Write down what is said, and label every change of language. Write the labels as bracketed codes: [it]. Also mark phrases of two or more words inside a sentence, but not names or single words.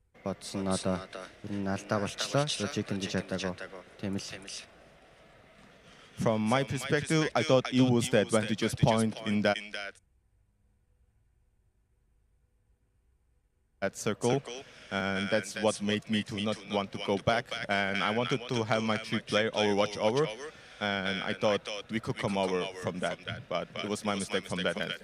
[mn] бодсон одоо ер нь алдаа болчлоо. Logic ингэж ядаагүй. Тийм л. [en] From my perspective, I thought it was the advantageous point in that circle, and that's what made me to not want to go back. And I wanted to have my 3-player Overwatch over, and I thought we could come over from that, but it was my mistake from that end.